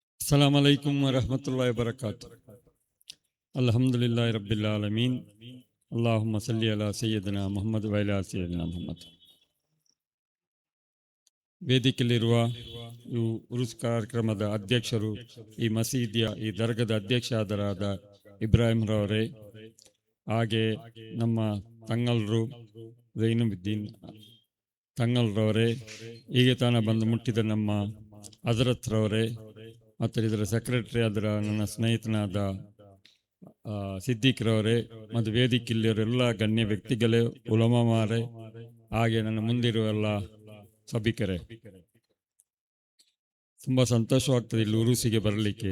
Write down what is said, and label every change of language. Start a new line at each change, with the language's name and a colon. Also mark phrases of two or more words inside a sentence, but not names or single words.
Arabic: السلام عليكم ورحمة الله وبركاته. الحمد لله رب العالمين. اللهم صل على سيدنا محمد وعلى سيدنا محمد.
Kannada: ವೇದಿಕೆಯಲ್ಲಿರುವ ಉರುಸ್ ಕಾರ್ಯಕ್ರಮದ ಅಧ್ಯಕ್ಷರು, ಈ ಮಸೀದಿಯ ಈ ದರ್ಗದ ಅಧ್ಯಕ್ಷರಾದ ಇಬ್ರಾಹಿಂ ರವರೇ, ಹಾಗೆ ನಮ್ಮ ತಂಗಲ್ರು ಝೈನುದ್ದೀನ್ ತಂಗಲ್ರವರೇ, ಹೀಗೆ ತಾನ ಬಂದು ಮುಟ್ಟಿದ ನಮ್ಮ ಹಜರತ್ ರವರೇ, ಮತ್ತು ಇದರ ಸೆಕ್ರೆಟರಿ ಆದ ನನ್ನ ಸ್ನೇಹಿತನಾದ ಸಿದ್ದಿಕ್ ರವರೇ, ಮತ್ತು ವೇದಿಕೆಯಲ್ಲಿರುವ ಗಣ್ಯ ವ್ಯಕ್ತಿಗಳೇ, ಉಲಮಾಮಾರೇ, ಹಾಗೆ ನನ್ನ ಮುಂದಿರುವ ಎಲ್ಲ ಸಭಿಕರೇ, ತುಂಬ ಸಂತೋಷವಾಗ್ತದೆ ಇಲ್ಲಿ ಉರುಸಿಗೆ ಬರಲಿಕ್ಕೆ.